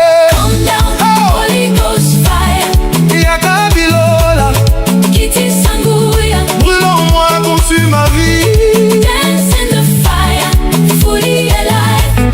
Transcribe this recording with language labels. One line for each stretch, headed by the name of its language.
English: Come down, Holy Ghost fire.
Lingala: Yaka bilola, Kiti sanguya.
French: brûle en moi, consume ma vie.
English: Dance in the fire, fully alive.